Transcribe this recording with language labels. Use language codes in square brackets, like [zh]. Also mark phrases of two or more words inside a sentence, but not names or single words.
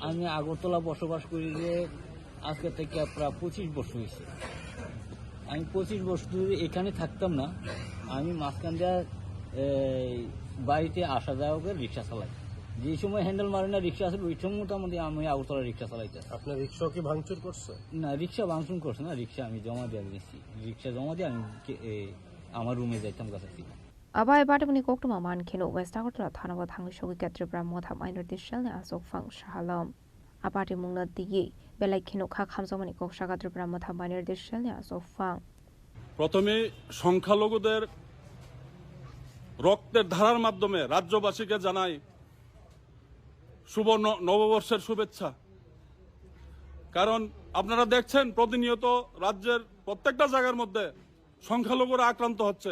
[bn] আমি আগরতলা বসবাস করি যে আজকে থেকে প্রায় 25 বছর হয়েছে আমি 25 বছর ধরে এখানে থাকতাম না আমি মাঝখান দিয়ে বাড়িতে আসা যাওয়া করে রিক্সা চালাই যে সময় হ্যান্ডেল মারে না রিক্সা আসলে ওই সময় মোটামুটি আমি আগরতলা রিক্সা চালাইতেছি। আপনার রিক্সা কি ভাঙচুর করছে? না, রিক্সা ভাঙচুর করছে না, রিক্সা আমি জমা দিয়ে দিয়েছি। রিক্সা জমা দিয়ে আমি আমার রুমে যাইতাম কাছাকাছি। [trp] Abai Badamuni Koktuma Man Kino, West Agortola Tanava Tangishogi Katribra Motha Minor Dishel Asok Fang Shahalom. Abati Mungna Digi, Belai Kino Kak Hamzomani Kokshagatribra Motha Minor Dishel Asok Fang. [bn] প্রথমে সংখ্যালঘুদের রক্তের ধারার মাধ্যমে রাজ্যবাসীকে জানাই শুভ নববর্ষের শুভেচ্ছা। কারণ আপনারা দেখছেন প্রতিনিয়ত রাজ্যের প্রত্যেকটা জায়গার মধ্যে সংখ্যালঘুরা আক্রান্ত হচ্ছে।